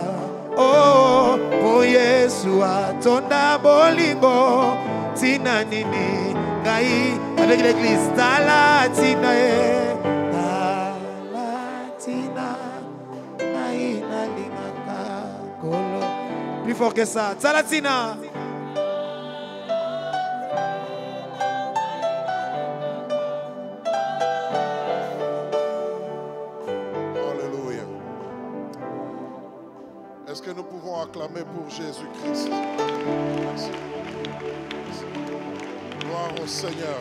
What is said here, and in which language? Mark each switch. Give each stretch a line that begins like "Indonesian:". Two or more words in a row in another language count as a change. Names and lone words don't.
Lingala: Oh, po Yesu atonda bolingo tina nini ngai.
French: Avec l'église
Lingala: tala tina e tala tina ngai na lingaka kolo.
French: Plus fort que ça,
Lingala: tala tina.
French: Est-ce que nous pouvons acclamer pour Jésus-Christ? Merci. Gloire au Seigneur.